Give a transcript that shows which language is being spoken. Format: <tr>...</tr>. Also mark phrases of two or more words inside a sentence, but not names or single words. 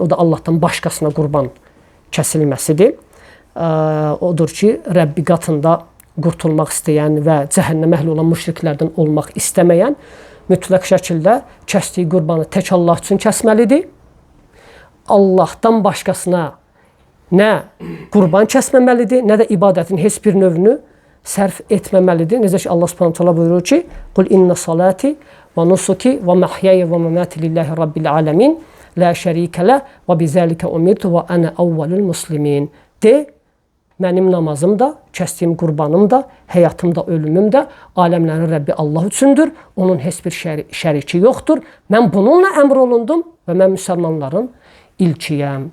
<az>O da Allahdan başqasına qurban kəsilməsidir. Odur ki, Rəbbi qatında qurtulmaq istəyən və cəhənnəmə əhl olan müşriklərdən olmaq istəməyən mütləq şəkildə kəsdiyi qurbanı tək Allah üçün kəsməlidir. Allahdan başqasına nə qurban kəsməməlidir, nə də ibadətin heç bir növünü sərf etməməlidir. Necə ki,</az> <ar>الله سبحانه تعالى</ar> <az>buyurur ki,</az> <ar>"قل إن صلاتي و نسكي و محياي و مماتي لله رب العالمين لا شريك له و بذلك أمرت و أنا أول المسلمين."</ar> <az>De, mənim namazım da, kəsdiyim qurbanım da, həyatım da, ölümüm də aləmlərin Rəbbi Allah üçündür. Onun heç bir şəriki yoxdur. Mən bununla əmr olundum və mən müsəlmanların ilkiyəm.</az>